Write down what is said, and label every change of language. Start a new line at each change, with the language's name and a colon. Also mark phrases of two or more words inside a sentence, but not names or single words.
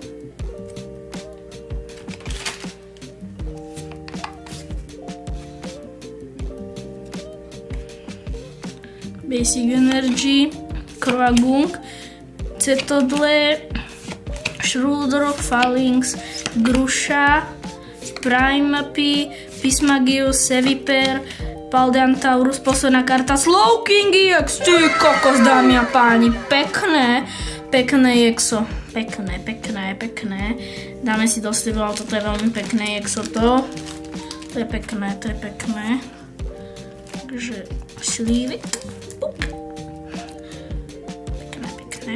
Slovak: Basic Energy, Kroagung, Cetodle, Shroudrock, Phalanx, Gruša, Primapi, Pismagius, Seviper, Paldean Taurus, posledná karta Slowking EX, ty kokos, dámy a páni, pekné, pekné EXO, pekné. Dáme si do slivu, ale toto je veľmi pekné EXO, to je pekné. Takže slívy, pekné.